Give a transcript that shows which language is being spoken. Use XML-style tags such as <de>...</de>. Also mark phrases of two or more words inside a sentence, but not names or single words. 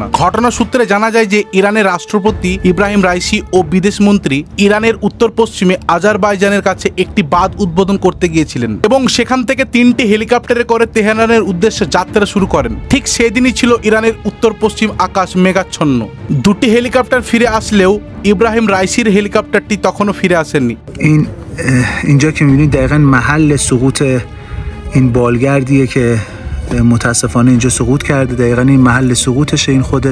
<bn>ঘটনা সূত্রে জানা যায় যে ইরানের রাষ্ট্রপতি ইব্রাহিম রাইসি ও বিদেশমন্ত্রী ইরানের উত্তর পশ্চিমে আজারবাইজানের কাছে একটি বাঁধ উদ্বোধন করতে গিয়েছিলেন এবং সেখান থেকে 3টি হেলিকপ্টারে করে তেহরানের উদ্দেশ্যে যাত্রা শুরু করেন। ঠিক সেদিনই ছিল ইরানের উত্তর পশ্চিম আকাশ মেঘাচ্ছন্ন। 2টি হেলিকপ্টার ফিরে আসলেও ইব্রাহিম রাইসির হেলিকপ্টারটি তখনও ফিরে আসেননি।</bn> <fa>اینجا که می‌بینید دقیقاً محل سقوط این بالگردیه که متاسفانه اینجا سقوط کرده. دقیقاً این محل سقوطشه این خوده.</fa>